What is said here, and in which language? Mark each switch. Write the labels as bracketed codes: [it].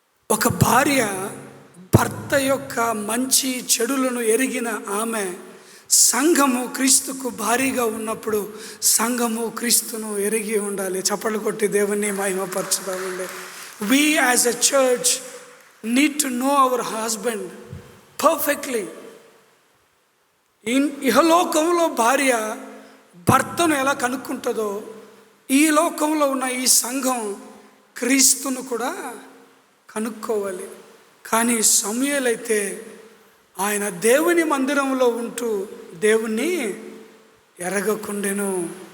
[te] ఒక భార్య భర్త యొక్క మంచి చెడులను ఎరిగిన ఆమె సంఘము క్రీస్తుకు భారీగా ఉన్నప్పుడు సంఘము క్రీస్తును ఎరిగి ఉండాలి. చప్పట్లు కొట్టి దేవుని మహిమపరచుదామండి. [en] We as a church need to know our husband perfectly. [te] ఇహలోకంలో భార్య భర్తను ఎలా కనుక్కుంటుందో, ఈ లోకంలో ఉన్న ఈ సంఘం క్రీస్తును కూడా కనుక్కోవాలి. కానీ సమూయేలు అయితే ఆయన దేవుని మందిరంలో ఉంటూ దేవుణ్ణి ఎరగకుండెను.